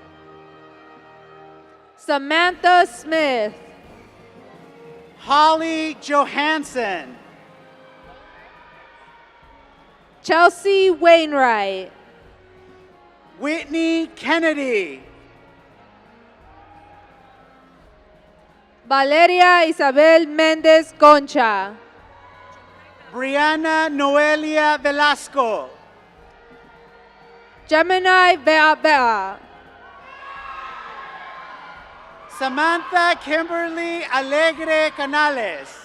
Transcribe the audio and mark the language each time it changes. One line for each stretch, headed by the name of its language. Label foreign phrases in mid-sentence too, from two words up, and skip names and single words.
English: Samantha Smith. Holly Johansson. Chelsea Wainwright. Whitney Kennedy. Valeria Isabel Méndez Concha. Brianna Noelia Velasco. Gemini Bea Bea. Samantha Kimberly Alegre Canales.